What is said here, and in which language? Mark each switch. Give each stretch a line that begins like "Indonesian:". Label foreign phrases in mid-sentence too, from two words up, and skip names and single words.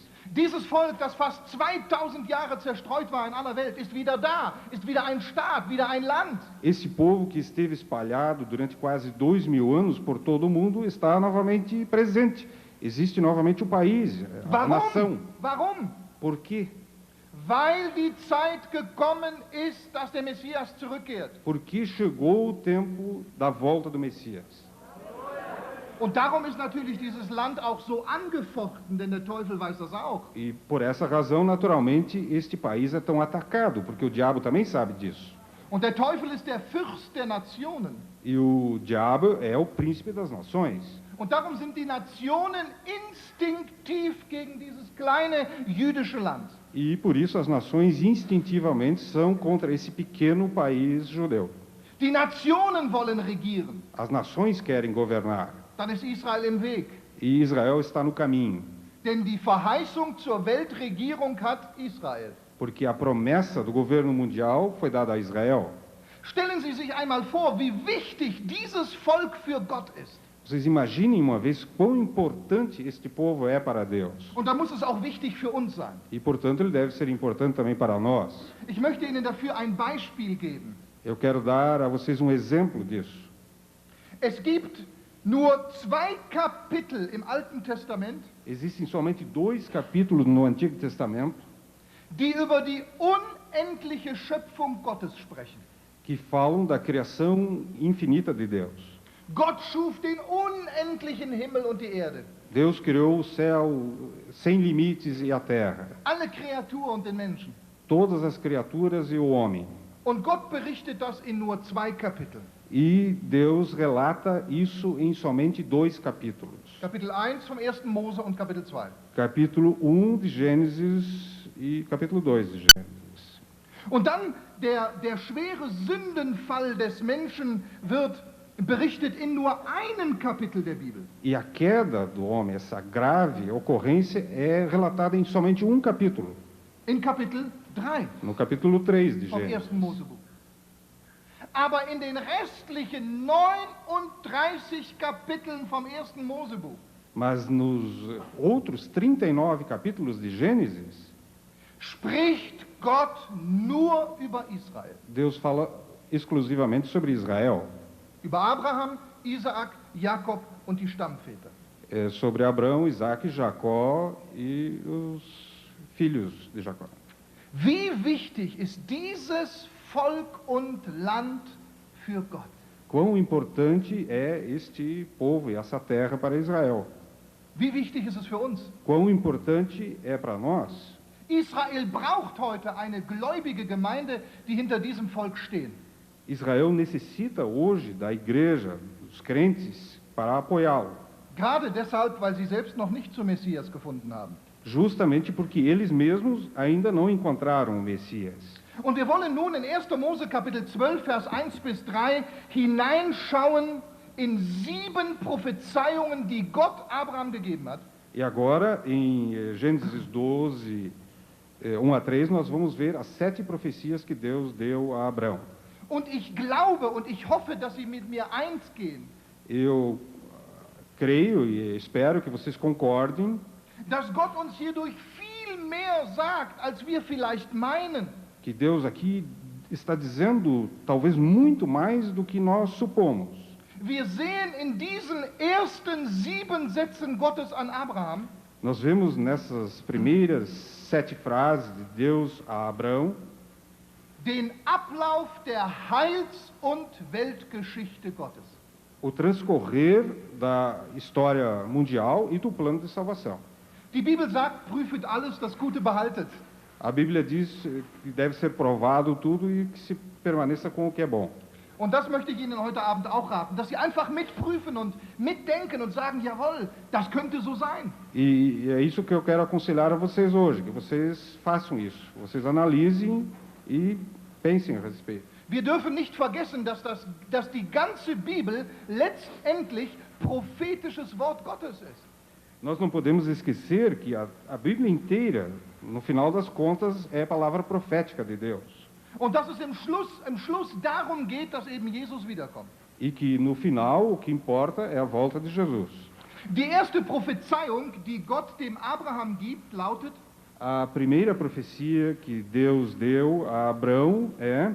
German: Dieses Volk, das fast 2000 Jahre zerstreut war in aller Welt, ist wieder da, ist wieder ein Staat, wieder ein Land.
Portuguese: Esse povo que esteve espalhado durante quase 2000 anos por todo o mundo está novamente presente. Existe novamente o país, a nação.
German: Warum?
Portuguese: Por quê?
German: Weil die Zeit gekommen ist, dass der Messias zurückkehrt.
Portuguese: Porque chegou o tempo da volta do Messias.
German: Und darum ist natürlich dieses Land auch so angefochten, denn der Teufel weiß das auch.
Portuguese: E por essa razão, naturalmente, este país é tão atacado, porque o diabo também sabe disso.
German: Und der Teufel ist der Fürst der Nationen.
Portuguese: E o diabo é o príncipe das nações.
German: Und darum sind die Nationen instinktiv gegen dieses kleine jüdische Land.
Portuguese: E por isso as nações instintivamente são contra esse pequeno país judeu.
German: Die Nationen wollen regieren.
Portuguese: As nações querem governar.
German: Dann ist Israel im Weg.
Portuguese: E Israel está no caminho.
German: Denn die Verheißung zur Weltregierung hat Israel.
Portuguese: Porque a promessa do governo mundial foi dada a Israel.
German: Stellen Sie sich einmal vor, wie wichtig dieses Volk für Gott ist.
Portuguese: Vocês imaginem uma vez quão importante este povo é para Deus.
German: Und da muss es auch wichtig für uns sein.
Portuguese: E, portanto, ele deve ser importante também para nós.
German: Ich möchte Ihnen dafür ein Beispiel geben.
Portuguese: Eu quero dar a vocês um exemplo disso.
German: Es gibt nur 2 Kapitel im Alten Testament,
Portuguese: Existem somente 2 capítulos no Antigo Testamento
German: die über die unendliche Schöpfung Gottes sprechen.
Portuguese: que falam da criação infinita de Deus.
German: Gott schuf den unendlichen Himmel und die Erde.
Portuguese: Deus criou o céu sem limites e a terra,
German: Alle Kreaturen und den Menschen.
Portuguese: todas as criaturas e o homem.
German: Und Gott berichtet das in nur 2 Kapiteln.
Portuguese: E Deus relata isso em somente 2 capítulos.
German: Kapitel 1 vom 1. Mose und Kapitel 2.
Portuguese: Capítulo 1 de Gênesis e capítulo 2 de Gênesis.
German: Und dann der schwere Sündenfall des Menschen wird berichtet in nur einem Kapitel der Bibel.
Portuguese: E a queda do homem, essa grave ocorrência, é relatada em somente um capítulo.
German: In Kapitel 3
Portuguese: No capítulo 3 de
German: vom 1.
Portuguese: Gênesis.
German: Mosebuch. Aber in den restlichen 39 Kapiteln vom 1. Mosebuch
Portuguese: Mas nos outros 39 capítulos de Gênesis,
German: spricht Gott nur über Israel.
Portuguese: Deus fala exclusivamente sobre Israel,
German: Über Abraham, Isaak, Jakob und die Stammväter.
Portuguese: sobre Abraão, Isaac, Jacó e os filhos de Jacó.
German: Wie wichtig ist dieses Volk und Land für Gott?
Portuguese: Quão importante é este povo e essa terra para Israel?
German: Wie wichtig ist es für uns?
Portuguese: Quão importante é para nós?
German: Israel braucht heute eine gläubige Gemeinde, die hinter diesem Volk stehen.
Portuguese: Israel necessita hoje da igreja, dos crentes, para apoiá-lo.
German: Gerade deshalb, weil sie selbst noch nicht zum Messias gefunden haben.
Portuguese: Justamente porque eles mesmos ainda não encontraram o Messias.
German: Und wir wollen nun in 1. Mose Kapitel 12, Vers 1 bis 3 hineinschauen in 7 Prophezeiungen, die Gott Abraham gegeben hat.
Portuguese: E agora, em Gênesis 12, 1 a 3, nós vamos ver as 7 profecias que Deus deu a Abraão.
German: Und ich glaube und ich hoffe, dass Sie mit mir eins gehen,
Portuguese: Eu creio e espero que vocês concordem
German: dass Gott uns hierdurch viel mehr sagt, als wir vielleicht meinen.
Portuguese: que Deus aqui está dizendo talvez muito mais do que nós supomos.
German: Wir sehen in diesen ersten 7 Sätzen Gottes an Abraham,
Portuguese: Nós vemos nessas primeiras 7 frases de Deus a Abraão
German: den Ablauf der Heils- und Weltgeschichte Gottes.
Portuguese: o transcorrer da história mundial e do plano de salvação.
German: Die Bibel sagt, prüfet alles, das Gute behaltet.
Portuguese: A Bíblia diz que deve ser provado tudo e que se permaneça com o que é bom.
German: Und das möchte ich Ihnen heute Abend auch raten, dass Sie einfach mitprüfen und mitdenken und sagen, jawohl, das könnte so sein.
Portuguese: E é isso que eu quero aconselhar a vocês hoje, que vocês façam isso. Vocês analisem e pensem a respeito.
German: Wir dürfen nicht vergessen, dass die ganze Bibel letztendlich prophetisches Wort Gottes ist.
Portuguese: Nós não podemos esquecer que a Bíblia inteira, no final das contas, é a palavra profética de Deus.
German: Und dass es im Schluss darum geht, dass eben Jesus wiederkommt.
Portuguese: E que no final o que importa é a volta de Jesus.
German: Die erste Prophezeiung, die Gott dem Abraham gibt, lautet:
Portuguese: A primeira profecia que Deus deu a Abraão é: